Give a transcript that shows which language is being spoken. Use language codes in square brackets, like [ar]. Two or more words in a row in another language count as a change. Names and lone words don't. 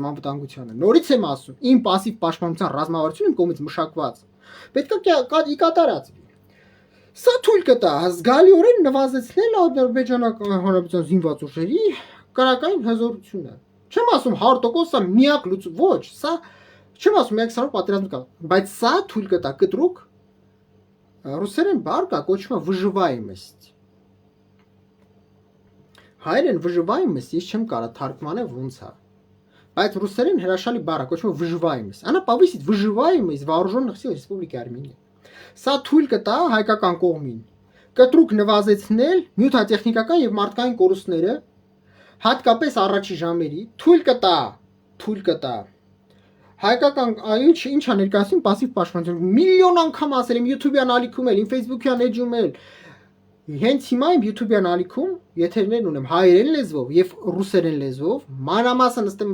[hy] անվտանգությանը։ Նորից եմ ասում, իմ пассив պաշտպանության ռազմավարությունը իմ կողմից մշակված պետք է կատարածվի։ Սա թույլ կտա զգալիորեն նվազեցնել Ադրբեջանական Հանրապետության զինված ուժերի կրակային հզորությունը։ Չեմ ասում 100% սա միակ լուծում, ոչ, սա չեմ ասում միակ սարով պատերազմ կա, բայց սա թույլ կտա կտրուկ ռուսերեն բառ կա, կոչվում է выживаемость։ Հայերեն выживаемость ես չեմ կարող թարգմանել ոնց է։ Բայց ռուսերեն հրաշալի բառ է, կոչվում է выживаемость։ Она [ru] повысит выживаемость вооруженных сил Республики Армения։ [hy] Սա թույլ կտա հայկական կողմին կտրուկ նվազեցնել նյութատեխնիկական եւ մարդկային կորուստները, հատկապես առաջի ժամերի, թույլ կտա հայկական ինչա ներկայացնում пассив պաշտպանություն միլիոն անգամ ասել եմ YouTube-յան ալիքում էլ, իմ Facebook-յան էջում էլ հենց հիմա իմ YouTube-յան ալիքում եթերներ ունեմ հայերեն լեզվով եւ ռուսերեն լեզվով, մանրամասն նստեմ